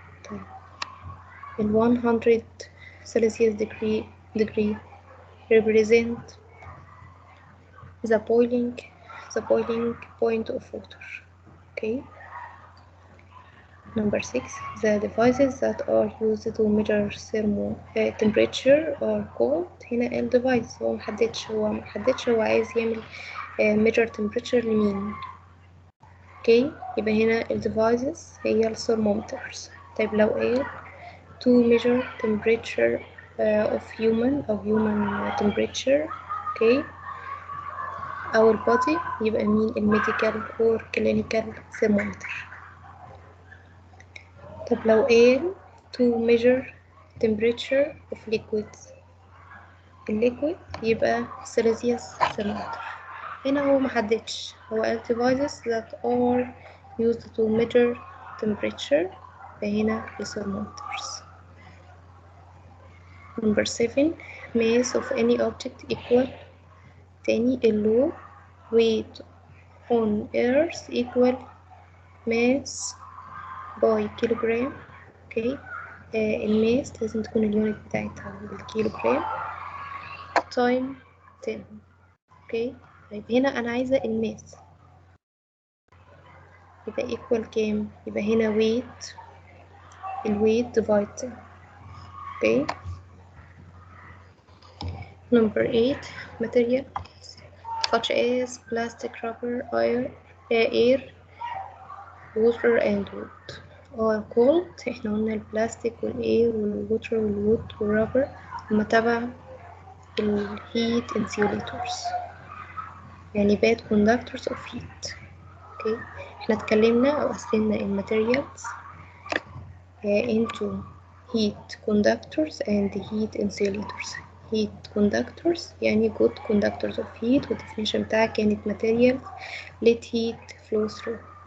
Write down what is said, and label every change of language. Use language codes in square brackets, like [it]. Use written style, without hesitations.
[en] طيب ال 100 Celsius degree represent the boiling point of water. Okay. Number 6 the devices that are used to measure temperature are called. [ar] هنا ال device هو محددش هو عايز يعمل [en] measure temperature [ar] لمين. اوكي يبقى هنا ال devices هي ال thermometers. [en] طيب لو ايه to measure temperature of human temperature. [ar] اوكي [en] our body [ar] يبقى مين الميديكال [en] or clinical thermometer. [ar] طب لو قال [en] to measure temperature of liquids [ar] الليكويد يبقى [en] Celsius thermometer. [ar] هنا هو محددش هو قال [en] devices that are used to measure temperature فهنا thermometers. Number 7 mass of any object equal [ar] تاني اللو [en] weight on earth equal mass by kilogram. [ar] اوكي الماس لازم تكون اليونت بتاعتها بالكيلوغرام تايم 10. اوكي طيب هنا انا عايزه الماس يبقى equal كام؟ يبقى هنا weight الويت divide 10. [en] Okay number 8 material such as plastic, rubber, air, water and wood are called. [ar] احنا قلنا البلاستيك والاير والووتر والوود والرابر هما تبع الهيت insulators يعني [en] bad conductors of heat. [ar] اوكي احنا اتكلمنا او قسمنا الماتيريالز [en] into heat conductors and heat insulators. heat conductors يعني good conductors of heat [ar] والديفينيشن بتاعها كانت [en] materials let heat flow through.